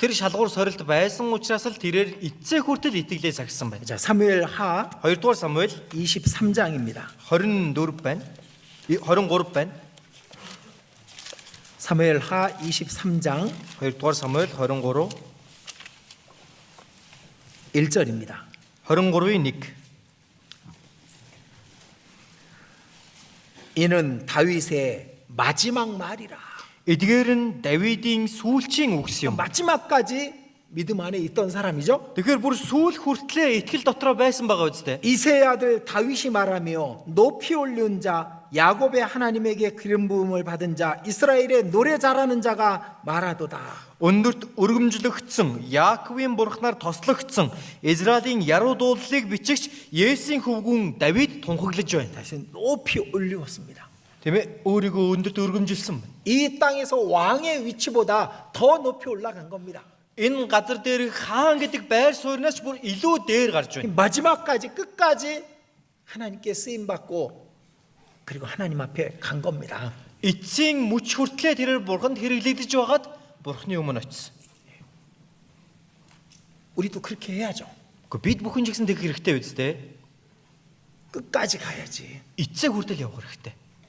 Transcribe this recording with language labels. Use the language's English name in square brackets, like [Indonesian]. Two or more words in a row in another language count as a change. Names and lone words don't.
[Mongolian] Тэр шалгуур сорилт байсан учраас л тэрээр эцсээ хүртэл итгэлээ сахисан байна. [Korean] 자, 사무엘 하 [Mongolian] 2-р Самуэль [Korean] 23장입니다. [Mongolian] 24 байна. 23 байна. [Korean] 사무엘 하 23장 [Mongolian] 2-р Самуэль 23 [Korean] 1절입니다. [Mongolian] 23-ийн 1. [Korean] 이는 다윗의 마지막 말이라. [Mongolian] Эдгээр нь Давидын сүүлчийн үгс юм. [Korean] 마지막까지 믿음 안에 있던 사람이죠. [Mongolian] Тэгэхээр бүр сүүл хүртлээ итгэл дотроо байсан байгаа үстэй. [Korean] 이새의 아들 다윗이 말하며 높이 올리운 자 야곱의 하나님에게 기름 부음을 받은 자 이스라엘의 노래 잘하는 자가 말하도다. [Mongolian] Өндөрт өргөмжлөгдсөн, Яаковын бурхнаар тослогдсон, Израилийн яруу дуулалыг бичигч Есийн хөвгүүн Давид тунхаглаж байна. [Korean] 다시 높이 올리웠습니다. [Mongolian] Тийм ээ, өөрийгөө өндөрт өргөмжилсөн байна. [Korean] 이 땅에서 왕의 위치보다 더 높이 올라간 겁니다. [Mongolian] Энэ газар дээр хаан гэдэг байр сууриас бүр илүү дээр гарч байна. [Korean] 마지막까지 끝까지 하나님께 쓰임 받고 그리고 하나님 앞에 간 겁니다. [Mongolian] Эцсийн мөч хүртлээ тэрээр бурханд хэрэглэгдэж байгаад бурхны өмнө очив. [Korean] 우리도 그렇게 해야죠. [Mongolian] Гэхдээ бид бүхэн ч гэсэн тэг хэрэгтэй үстэй. [Korean] 끝까지 가야지. [Mongolian] Эцсээ хүртэл явах хэрэгтэй.